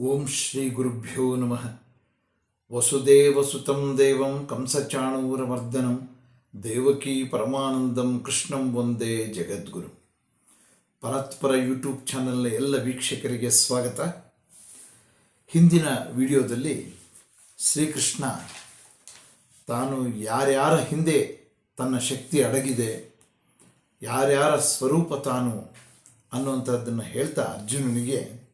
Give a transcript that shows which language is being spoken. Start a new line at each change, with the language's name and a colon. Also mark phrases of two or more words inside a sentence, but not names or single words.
Sanskrit: ಶ್ರೀ ಗುರುಭ್ಯೋ ನಮಃ. ವಸುದೇವಸುತಂ ದೇವಂ ಕಂಸಚಾಣೂರಮರ್ದನಂ ದೇವಕೀ ಪರಮಾನಂದಂ ಕೃಷ್ಣಂ ವಂದೇ ಜಗದ್ಗುರು.
Kannada: ಪರತ್ಪರ ಯೂಟ್ಯೂಬ್ ಚಾನಲ್ನ ಎಲ್ಲ ವೀಕ್ಷಕರಿಗೆ ಸ್ವಾಗತ. ಹಿಂದಿನ ವಿಡಿಯೋದಲ್ಲಿ ಶ್ರೀಕೃಷ್ಣ ತಾನು ಯಾರ್ಯಾರ ಹಿಂದೆ ತನ್ನ ಶಕ್ತಿ ಅಡಗಿದೆ, ಯಾರ್ಯಾರ ಸ್ವರೂಪ ತಾನು ಅನ್ನುವಂಥದ್ದನ್ನು ಹೇಳ್ತಾ ಅರ್ಜುನನಿಗೆ